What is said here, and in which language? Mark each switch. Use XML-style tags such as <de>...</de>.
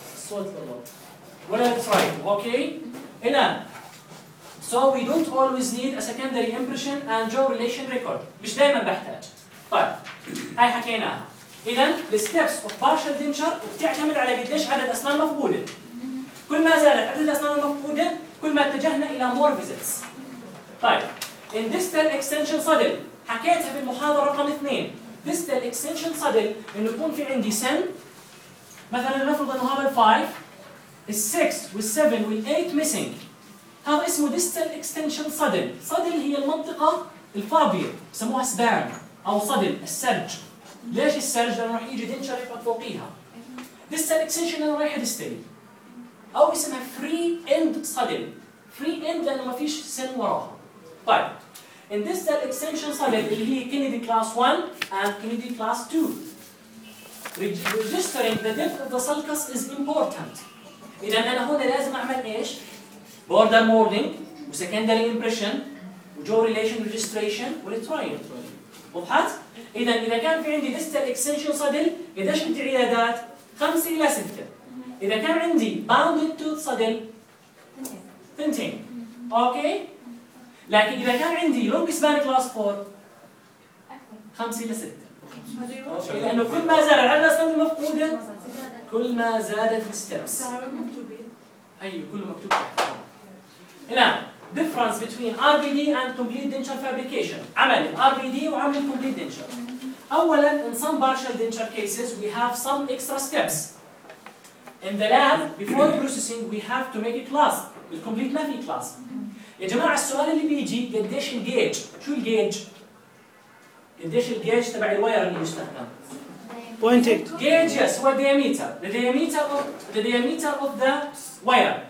<ar>صوت الله ولا لا triumph.</ar> <en>Okay. هنا so we don't always need a secondary impression and jaw relation record.</en> <ar>مش دائما بحتاج. طيب هاي حكيناها. اذا الستبس اوف بارشل دينشر بتعتمد على قديش عدد اسنان مفقوده. كل ما زادت عدد الاسنان المفقوده كل ما اتجهنا الى مور فيزيتس. طيب ان ديستال اكستنشن صدل حكيتها بالمحاضره رقم 2. ديستال اكستنشن صدل انه يكون في عندي سن مثلا نفرض انه هذا الفايف السكس والسفن والايت ميسنج. هذا اسمه distal extension صدل. صدل هي المنطقة الفاضية سموها سبان أو صدل السرج. ليش السرج؟ لأنه راح يجي دينشر يقعد فوقيها. distal extension أنا رايح distal أو اسمها free end صدل. free end لأنه ما فيش سن وراها.</ar> <en>طيب in distal extension صدل</en> <ar>اللي هي</ar> <en>Kennedy class 1 and Kennedy class 2 registering the depth of the sulcus is important.</en> <ar>إذا أنا هنا لازم أعمل إيش؟ border molding و secondary impression و jaw relation registration و retrying. وضحت؟ إذا كان في عندي distal extension صدل قداش بدي عيادات؟ 5 إلى 6. إذا كان عندي bounded tooth صدل ثنتين. أوكي؟ لكن إذا كان عندي long span class 4 5 إلى 6. لأنه كل ما زاد عدد الأسنان المفقودة كل ما زادت الستبس. أيوة كله مكتوب. الان</ar> <en>difference between RBD and complete denture fabrication.</en> <ar>عمل RBD وعمل complete denture. اولا</ar> <en>in some partial denture cases we have some extra steps. In the lab before processing we have to make it last.</en> <ar>بالcomplete ما في class. يا جماعة السؤال اللي بيجي قديش الجيج؟ شو الجيج؟ قديش الجيج تبع الواير اللي بيستخدم؟</ar> <en>0.8 gauge. Yes, what diameter? The diameter of the diameter of the wire.</en>